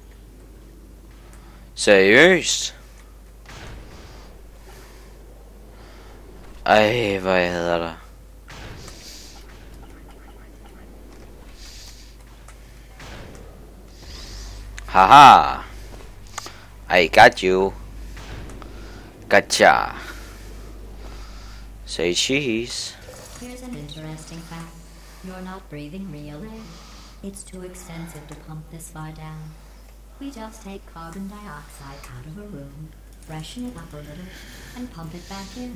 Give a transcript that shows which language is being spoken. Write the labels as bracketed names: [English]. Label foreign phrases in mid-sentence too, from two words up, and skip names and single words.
[Danish] Seriøst? Ej, hvor jeg hader dig. Haha. [English] I got you. Gotcha. Say cheese. Here's an interesting fact. You're not breathing real air. It's too expensive to pump this far down. We just take carbon dioxide out of a room, freshen it up a little, and pump it back in.